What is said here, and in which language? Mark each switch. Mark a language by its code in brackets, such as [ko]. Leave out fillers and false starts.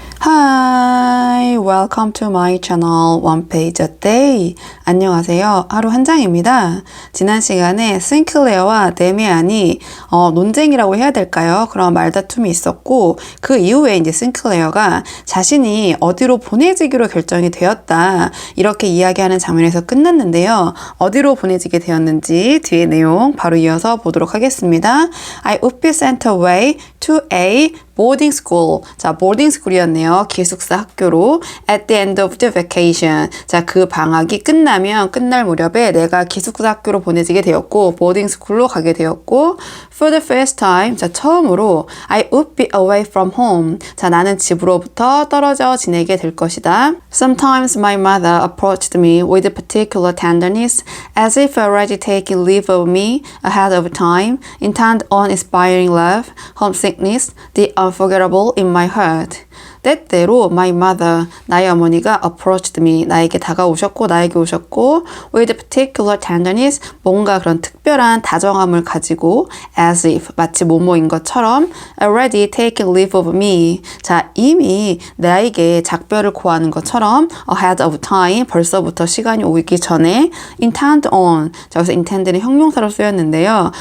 [en] Hi, welcome to my channel One Page a Day. [ko] 안녕하세요. 하루 한 장입니다. 지난 시간에 싱클레어와 데미안이 논쟁이라고 해야 될까요? 그런 말다툼이 있었고 그 이후에 이제 싱클레어가 자신이 어디로 보내지기로 결정이 되었다. 이렇게 이야기하는 장면에서 끝났는데요. 어디로 보내지게 되었는지 뒤에 내용 바로 이어서 보도록 하겠습니다. [en] I would be sent away to a boarding school. [ko] 자, boarding school이었네요. 기숙사 학교로. [en] At the end of the vacation. [ko] 자, 그 방학이 끝날 무렵에 내가 기숙사 학교로 보내지게 되었고, boarding school로 가게 되었고, [en] for the first time. [ko] 자, 처음으로 [en] I would be away from home. [ko] 자, 나는 집으로부터 떨어져 지내게 될 것이다. [en] Sometimes my mother approached me with particular tenderness, as if already taking leave of me ahead of time, intent on inspiring love, homesickness, the unforgettable in my heart. [ko] 때때로 [en] my mother, [ko] 나의 어머니가 [en] approached me, [ko] 나에게 다가오셨고 나에게 오셨고 [en] with particular tenderness, [ko] 뭔가 그런 특별한 다정함을 가지고 [en] as if, [ko] 마치 뭐뭐인 것처럼 [en] already taken leave of me, [ko] 자, 이미 나에게 작별을 고하는 것처럼 [en] ahead of time, [ko] 벌써부터 시간이 오기 전에 [en] intend on, [ko] 자, 여기서 intend는 형용사로 쓰였는데요.